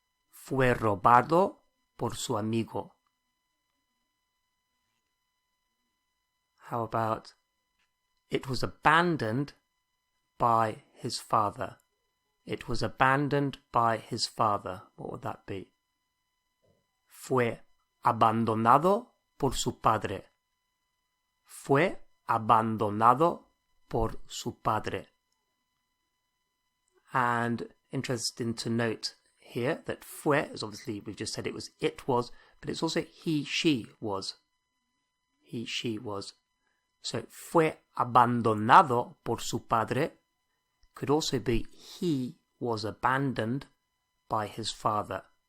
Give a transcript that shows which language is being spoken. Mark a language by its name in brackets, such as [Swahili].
[Spanish] Fue robado por su amigo. [English] How about, it was abandoned by his father. It was abandoned by his father. What would that be? [Spanish] Fue abandonado por su padre. Fue abandonado por su padre. [English] And interesting to note here that fue is obviously, we've just said it was, but it's also he, she was. He, she was. So [Spanish] fue abandonado por su padre [English] could also be he was abandoned by his father.